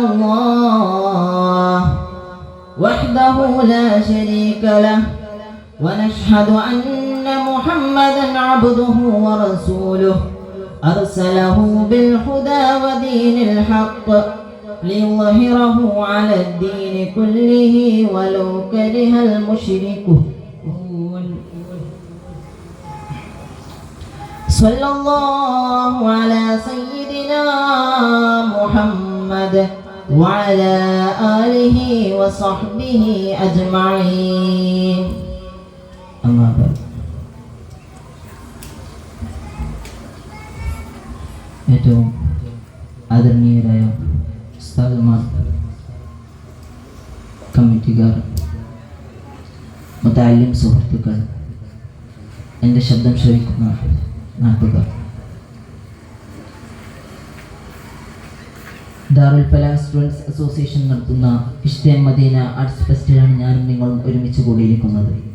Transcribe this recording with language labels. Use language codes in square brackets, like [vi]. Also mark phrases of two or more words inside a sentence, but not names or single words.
[ar] الله وحده لا شريك له ونشهد أن محمدا عبده ورسوله أرسله بالهدى ودين الحق ليظهره على الدين كله ولو كره المشركون صلى الله على سيدنا محمد وعلى آله وصحبه أجمعين أما بعد [ml] ഏറ്റവും ആദരണീയരായ ഉസ്താദുമാർ, കമ്മിറ്റിക്കാർ, മുതഅല്ലിം സുഹൃത്തുക്കൾ, എൻ്റെ ശബ്ദം ശ്രവിക്കുന്ന നാട്ടുകാർ, ദാറുൽ ഫലാഹ് സ്റ്റുഡൻസ് അസോസിയേഷൻ നടത്തുന്ന ഇഷ്തിയാഖ് മദീന ആർട്സ് ഫെസ്റ്റിലാണ് ഞാനും നിങ്ങളും ഒരുമിച്ച് കൂടിയിരിക്കുന്നത്.